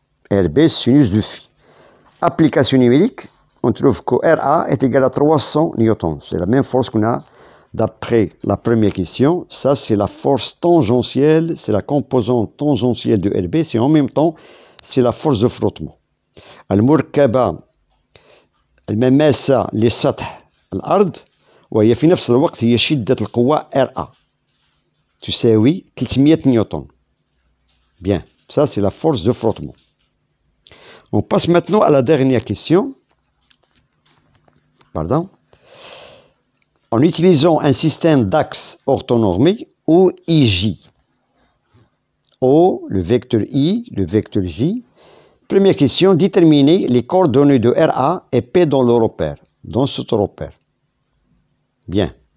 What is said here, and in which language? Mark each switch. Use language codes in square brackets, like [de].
[fr] RB sinus de phi. Application numérique, on trouve que RA est égal à 300 newtons. C'est la même force qu'on a d'après la première question. Ça, c'est la force tangentielle, c'est la composante tangentielle de RB, c'est en même temps, c'est la force de frottement. [ar] المركبة المماسة لسطح الأرض وهي في نفس الوقت هي شدة القوة RA تساوي 300 نيوتن. [fr] Bien, ça c'est la force de frottement. On passe maintenant à la dernière question. Pardon. En utilisant un système d'axe orthonormé O, I, J. O, le vecteur I, le vecteur J. Première question, déterminer les coordonnées de RA et P dans le repère, dans ce repère. Bien.